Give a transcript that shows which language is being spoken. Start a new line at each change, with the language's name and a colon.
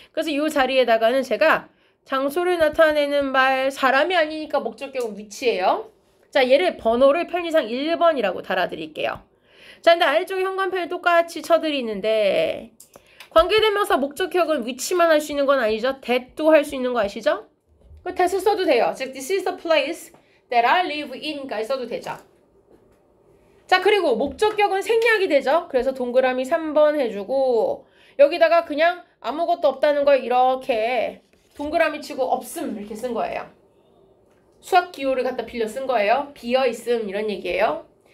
Korean: 그래서 이 자리에다가는 제가 장소를 나타내는 말 사람이 아니니까 목적격은 위치예요. 자, 얘를 번호를 편의상 1번이라고 달아드릴게요. 자, 근데 아래쪽에 현관펜을 똑같이 쳐드리는데 관계대명사 목적격은 위치만 할 수 있는 건 아니죠. that도 할 수 있는 거 아시죠? 그 that을 써도 돼요.
English: 즉 this is the place that I live in까지
Korean: 써도 되죠. 자, 그리고 목적격은 생략이 되죠. 그래서 동그라미 3번 해주고 여기다가 그냥 아무것도 없다는 걸 이렇게 동그라미 치고 없음 이렇게 쓴 거예요. 수학 기호를 갖다 빌려 쓴 거예요. 비어있음 이런 얘기예요.